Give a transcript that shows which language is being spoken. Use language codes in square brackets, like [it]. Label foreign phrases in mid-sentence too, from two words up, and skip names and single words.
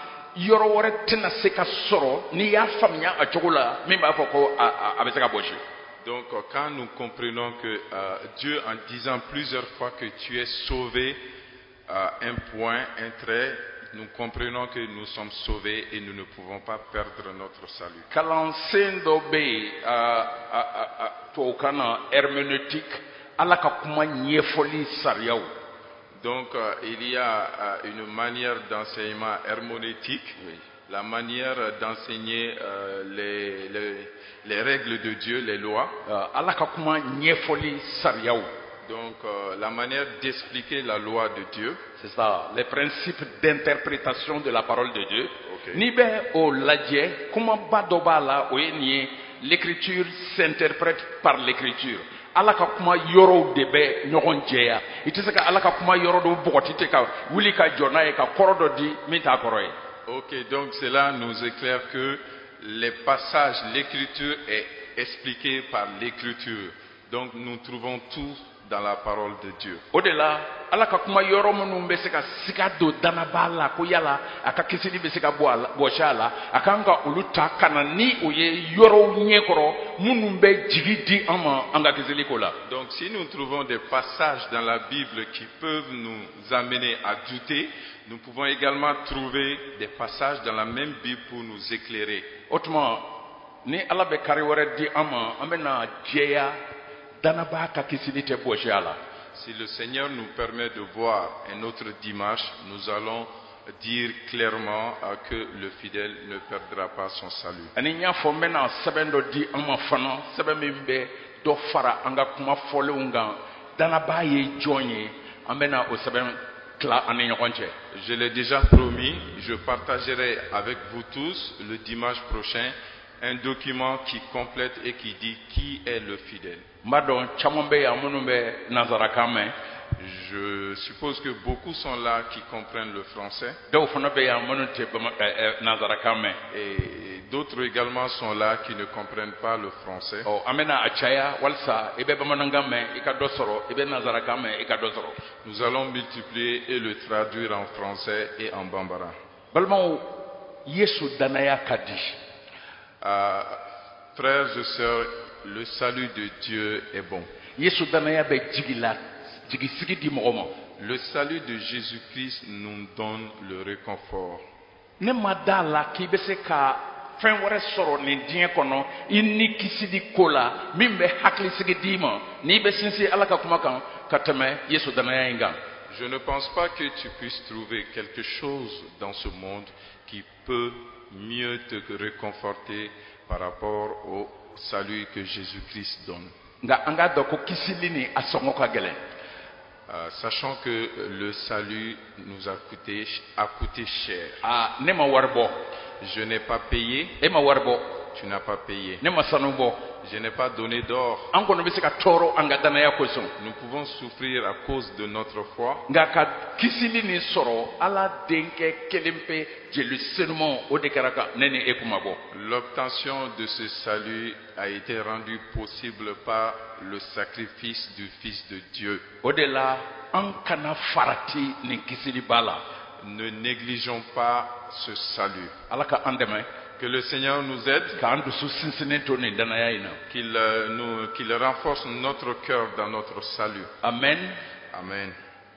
[bm] yoro wore tena se ka soro ni ya famnya a cogo la min b'a fɔ ko a bɛ se ka bɔsi. [fr] Donc quand nous comprenons que Dieu, en disant plusieurs fois que tu es sauvé, un point, un trait, nous comprenons que nous sommes sauvés et nous ne pouvons pas perdre notre salut. [bm] Kalansen dɔ bɛ yen tubabukan na herméneutique ala ka kuma ɲɛfɔli sariyaw. [fr] Donc il y a une manière d'enseignement herméneutique, la manière d'enseigner les règles de Dieu, les lois. [bm] ala ka kuma ɲɛfɔli sariyaw. [fr] Donc la manière d'expliquer la loi de Dieu. C'est ça, les principes d'interprétation de la parole de Dieu. Okay. [bm] Ni bɛ o lajɛ kumaba dɔ b'a la o ye nin ye [fr] l'écriture s'interprète par l'écriture. [bm] ala ka kuma yɔrɔw de bɛ ɲɔgɔn jɛya i tɛ se ka ala ka kuma yɔrɔ dɔ bɔgɔti tɛ ka wuli ka jɔ n'a ye ka kɔrɔ dɔ di min t'a kɔrɔ ye. [fr] Ok, donc cela nous éclaire que les passages, l'écriture est expliquée par l'écriture. Donc nous trouvons tout dans la parole de Dieu. [bm] O de la ala ka kuma yɔrɔ minnu bɛ se ka siga don danaba la ko yala a ka kisili bɛ se ka bɔsi a la a kan ka olu ta ka na ni o ye yɔrɔw ɲɛkɔrɔ minnu bɛ jigi di an ma an ka kisili ko la. [fr] Donc si nous trouvons des passages dans la Bible qui peuvent nous amener à douter, nous pouvons également trouver des passages dans la même Bible pour nous éclairer. [bm] O tuma ni ala bɛ kari wɛrɛ di an ma an bɛ na jɛya danaba ka kisili tɛ bɔsi a la. [fr] Si le Seigneur nous permet de voir un autre dimanche, nous allons dire clairement que le fidèle ne perdra pas son salut. [bm] Ani n y'a fɔ n bɛna sɛbɛn dɔ di an ma fana sɛbɛn min bɛ dɔ fara an ka kuma fɔlenw kan danaba ye jɔn ye an bɛna o sɛbɛn tila an ni ɲɔgɔn cɛ. [fr] Je l'ai déjà promis, je partagerai avec vous tous le dimanche prochain un document qui complète et qui dit qui est le fidèle. [bm] N b'a dɔn caman bɛ yan minnu bɛ nanzarakan mɛn. [fr] Je suppose que beaucoup sont là qui comprennent le français. [bm] Dɔw fana bɛ yan minnu tɛ nanzarakan mɛn. [fr] Et d'autres également sont là qui ne comprennent pas le français. [bm] Ɔ an bɛna a caya walasa i bɛ bamanankan mɛn i ka dɔ sɔrɔ i bɛ nanzarakan mɛn i ka dɔ sɔrɔ. [fr] Nous allons multiplier et le traduire en français et en bambara. [bm] Balimaw Yesu danaya ka di. [fr] Frères et sœurs, le salut de Dieu est bon. [bm] Yesu danaya bɛ jigi la jigisigi di mɔgɔ ma. [fr] Le salut de Jésus-Christ nous donne le réconfort. [bm] Ne ma da la k'i bɛ se ka fɛn wɛrɛ sɔrɔ nin diɲɛ kɔnɔ i ni kisi di ko la min bɛ hakilisigi d'i ma n'i bɛ sinsin ala ka kuma kan ka tɛmɛ Yesu danaya in kan. [fr] Je ne pense pas que tu puisses trouver quelque chose dans ce monde qui peut mieux te réconforter par rapport au salut que Jésus-Christ donne. [bm] Nga an k'a dɔn ko kisili ni a sɔngɔ ka gɛlɛn. [fr] Sachant que le salut nous a coûté cher. [bm] Ne ma wari bɔ. [fr] Je n'ai pas payé. [bm] E ma wari bɔ. [fr] Tu n'as pas payé. [bm] Ne ma sanu bɔ. [fr] Je n'ai pas donné d'or. [bm] An kɔni bɛ se ka tɔɔrɔ an ka danaya kosɔn. [fr] Nous pouvons souffrir à cause de notre foi. [bm] Nga ka kisili ni sɔrɔ ala denkɛ kelen pe jeli senuman o de kɛra ka ne ni e kuma bɔ. [fr] L'obtention de ce salut a été rendue possible par le sacrifice du Fils de Dieu. [bm] O de la an kana farati nin kisili ba la. [fr] Ne négligeons pas ce salut. [bm] Ala ka an dɛmɛ. [fr] Que le Seigneur nous aide, qu'il renforce notre cœur dans notre salut. Amen. Amen.